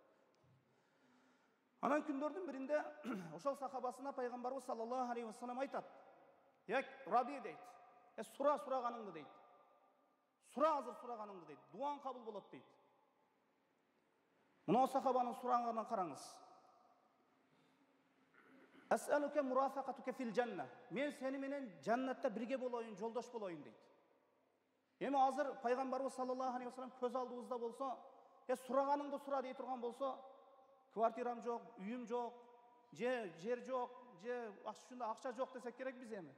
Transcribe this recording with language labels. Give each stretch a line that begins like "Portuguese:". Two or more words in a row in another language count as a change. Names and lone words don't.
Kyrgyz: Анан күндөрдүн биринде ошол сахабасына пайгамбарыбыз
Arabic: صلى الله عليه وسلم
Kyrgyz: айтат: "Як Раби" дейт. Сура сураганыңды" дейт. "Сура азыр сураганыңды" дейт. "Дуаң кабыл болот" дейт. Мына сахабанын сураганын караңыз.
Arabic: "أسألك مرافقتك في الجنة."
Kyrgyz: Мен сени менен жаннатта бирге болоюн, жолдош болоюн" дейт. Эми азыр пайгамбарыбыз
Arabic: صلى الله عليه وسلم
Kyrgyz: көз алдыбызда болсо, сураганыңды сура дей турган болсо, квартирам жок, үйүм жок, же жер жок, же акча жок десек керек биз эми.